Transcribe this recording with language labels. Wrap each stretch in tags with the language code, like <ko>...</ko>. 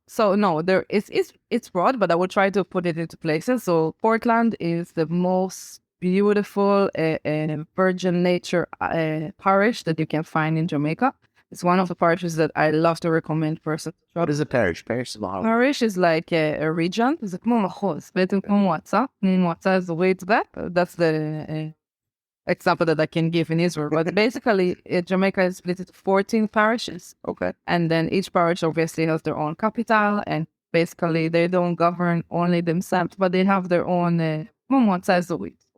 <en>So no, it's broad, but I will try to put it into places. So Portland is the most beautiful virgin nature parish that you can find in Jamaica. It's one of the parishes that I love to recommend persons. What is a parish? Parish is like a region.</en> <he>זה כמו מחוז, בעצם כמו מועצה אזורית.</he> <en>That's the example that I can give in Israel. But basically, Jamaica is split into 14 parishes. Okay. And then each parish obviously has their own capital. And basically, they don't govern only themselves, but they have their own מועצה אזורית.</en>